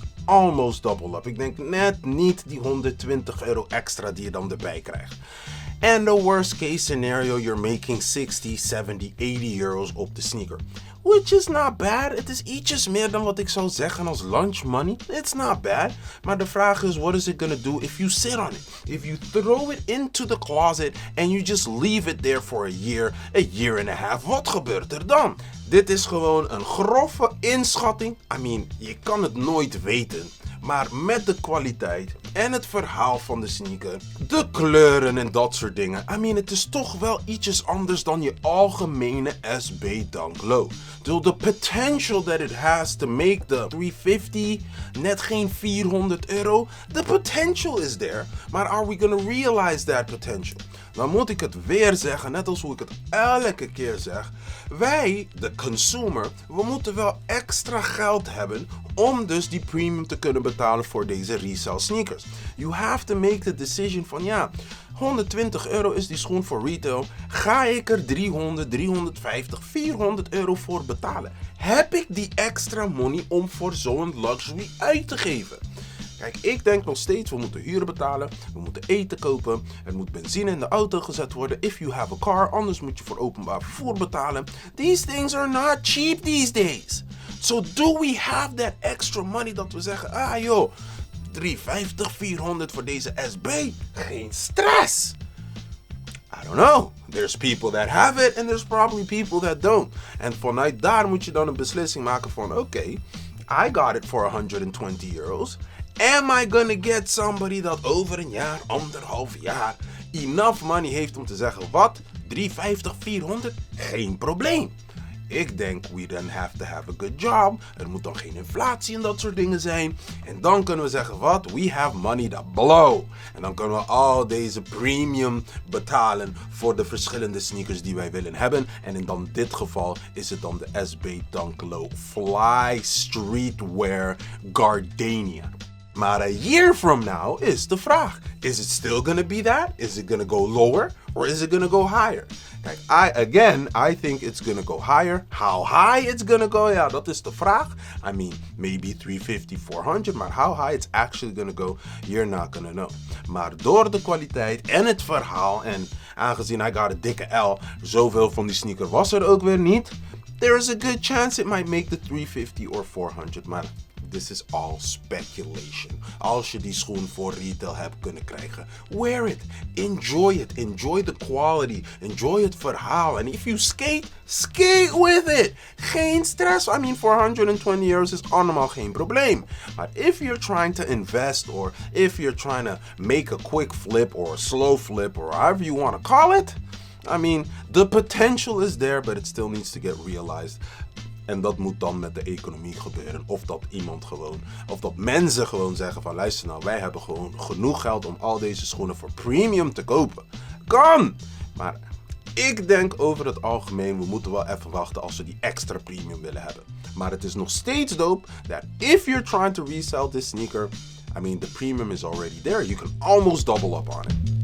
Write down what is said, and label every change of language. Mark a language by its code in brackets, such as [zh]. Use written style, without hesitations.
[en] Almost double up. [nl] Ik denk net niet die €120 extra die je dan erbij krijgt. [en] And the worst case scenario, you're making 60, 70, €80 [nl] op de sneaker. [en] Which is not bad. [nl] Het is ietsjes meer dan wat ik zou zeggen als lunch money. [en] It's not bad. [nl] Maar de vraag is, [en] what is it gonna do if you sit on it? If you throw it into the closet and you just leave it there for a year and a half. [nl] Wat gebeurt er dan? Dit is gewoon een grove inschatting. I mean, je kan het nooit weten. Maar met de kwaliteit en het verhaal van de sneaker, de kleuren en dat soort dingen. I mean, het is toch wel ietsjes anders dan je algemene SB Dunk Low. [en] The potential that it has to make the 350, [nl] net geen €400. [en] The potential is there. Maar are we gonna realize that potential? [nl] Dan moet ik het weer zeggen, net als hoe ik het elke keer zeg. Wij, de consumer, we moeten wel extra geld hebben om dus die premium te kunnen betalen voor deze resale sneakers. [en] You have to make the decision [nl] van ja, €120 is die schoen voor retail. Ga ik er 300, 350, €400 voor betalen? Heb ik die extra money om voor zo'n luxury uit te geven? Kijk, ik denk nog steeds, we moeten huur betalen, we moeten eten kopen, er moet benzine in de auto gezet worden, [en] if you have a car, [nl] anders moet je voor openbaar vervoer betalen. [en] These things are not cheap these days. So do we have that extra money [nl] dat we zeggen, ah joh, $350, $400 voor deze SB? Geen stress! [en] I don't know. There's people that have it and there's probably people that don't. [nl] En vanuit daar moet je dan een beslissing maken van, oké, [en] I got it for €120. Am I gonna get somebody [nl] dat over een jaar, 1,5 jaar, [en] enough money [nl] heeft om te zeggen, wat? $350, $400? Geen probleem. Ik denk, [en] we then have to have a good job. [nl] Er moet dan geen inflatie en dat soort dingen zijn. En dan kunnen we zeggen, wat? [en] We have money to blow. [nl] En dan kunnen we al deze premium betalen voor de verschillende sneakers die wij willen hebben. En in dan dit geval is het dan de SB Dunk Low Fly StreetWear Gardenia. Maar [en] a year from now [nl] is de vraag. [en] Is it still gonna be that? Is it gonna go lower? Or is it gonna go higher? Kijk, I think it's gonna go higher. How high it's gonna go? [nl] Ja, dat is de vraag. [en] I mean, maybe 350, 400. Maar how high it's actually gonna go, you're not gonna know. [nl] Maar door de kwaliteit en het verhaal, en aangezien [en] I got a [nl] dikke L, zoveel van die sneaker was er ook weer niet, [en] there is a good chance it might make the 350 or 400. Maar this is all speculation. [nl] Als je die schoen voor retail hebt kunnen krijgen, wear it. [en] Enjoy it. Enjoy the quality. Enjoy [nl] het verhaal. [en] And if you skate, skate with it. [nl] Geen stress. [en] I mean, for €120 [nl] is allemaal geen probleem. [en] Maar if you're trying to invest, or if you're trying to make a quick flip or a slow flip, or however you want to call it, I mean, the potential is there, but it still needs to get realized. [nl] En dat moet dan met de economie gebeuren. Of dat iemand gewoon, of dat mensen gewoon zeggen van, luister nou, wij hebben gewoon genoeg geld om al deze schoenen voor premium te kopen. Kan! Maar ik denk over het algemeen, we moeten wel even wachten als we die extra premium willen hebben. Maar het is nog steeds [en] dope that if you're trying to resell this sneaker, I mean, the premium is already there. You can almost double up on it.